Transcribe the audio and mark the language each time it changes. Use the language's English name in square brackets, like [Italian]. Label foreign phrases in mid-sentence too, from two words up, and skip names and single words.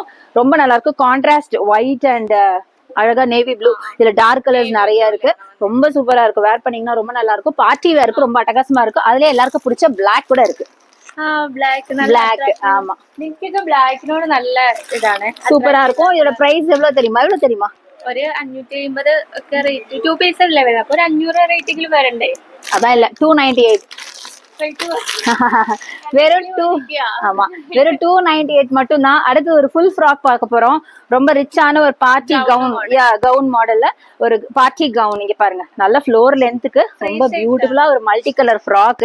[Tamil] ரொம்ப நல்லா இருக்கும். [English] contrast white and [Tamil] அழகா [English] navy blue. [Tamil] இதுல [English] dark colors [Tamil] நிறைய இருக்கு. ரொம்ப சூப்பரா இருக்கும். வேர் பண்ணீங்கன்னா ரொம்ப நல்லா இருக்கும். [English] party wear [Tamil] ரொம்ப அட்டகாசமா இருக்கும். அதுல எல்லாருக்கும் பிடிச்ச பிளாக் கூட இருக்கு. பிளாக் ஆமா, பிளாக்கினோட நல்ல இதானே, சூப்பரா இருக்கும். இதோட பிரைஸ் எவ்வளவு தெரியுமா? [Malayalam] ഒരു 550 ഒക്കെ റേറ്റ് 2 പീസ് അല്ലേ വരുന്നത്, അപ്പൊ ഒരു 500 റേറ്റെങ്കിലും വരണ്ടേ? [Tamil] அதான் இல்ல 298. வெறும் 2, ஆமா வெறும் 298 மட்டும் தான். அடுத்து ஒரு [English] full frock [Tamil] பார்க்க போறோம். ரொம்ப ரிச்சான ஒரு [English] party gown, [Tamil] கவுன் மாடல்ல ஒரு [English] party gown. [Tamil] இங்க பாருங்க, நல்ல [English] floor length [Tamil] ரொம்ப பியூட்டிஃபுல்லா ஒரு [English] multi color frock.